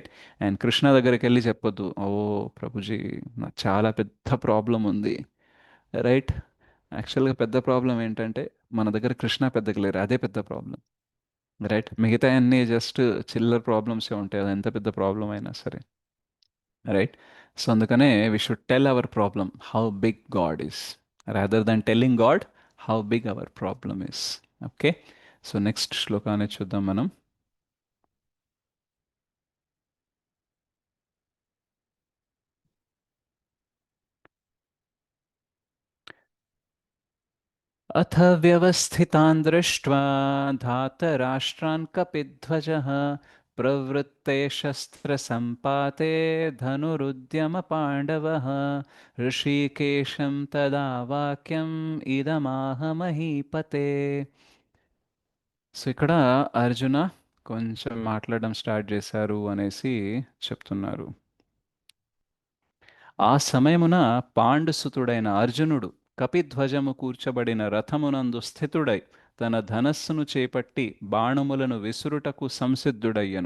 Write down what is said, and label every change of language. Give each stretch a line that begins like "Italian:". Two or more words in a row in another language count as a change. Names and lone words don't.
Telugu: అండ్ కృష్ణ దగ్గరికి వెళ్ళి చెప్పొద్దు, ఓ ప్రభుజీ నాకు చాలా పెద్ద ప్రాబ్లం ఉంది. రైట్? యాక్చువల్గా పెద్ద ప్రాబ్లం ఏంటంటే మన దగ్గర కృష్ణ పెద్దగా లేరు, అదే పెద్ద ప్రాబ్లం. రైట్? మిగతా అన్నీ జస్ట్ చిల్లర్ ప్రాబ్లమ్సే ఉంటాయి, అది ఎంత పెద్ద ప్రాబ్లం అయినా సరే. రైట్?
English: So అందుకనే we should tell our problem how big God is, rather than telling God how big our problem is. OK? So next
Telugu: శ్లోకాన్ని చూద్దాం మనం.
Sanskrit: अथ व्यवस्थितान् दृष्ट्वा धातराष्ट्रान् कपिध्वजः प्रवृत्ते शस्त्रसम्पाते धनुरुद्यमपाण्डवः ऋषिकेशं तदा वाक्यम् इदमाह महीपते.
Telugu: సో ఇక్కడ అర్జున కొంచెం మాట్లాడడం స్టార్ట్ చేశారు అనేసి చెప్తున్నారు. ఆ సమయమున పాండుసుతుడైన అర్జునుడు కపిధ్వజము కూర్చబడిన రథమునందు స్థితుడై తన ధనస్సును చేపట్టి బాణములను విసురుటకు సంసిద్ధుడయ్యను.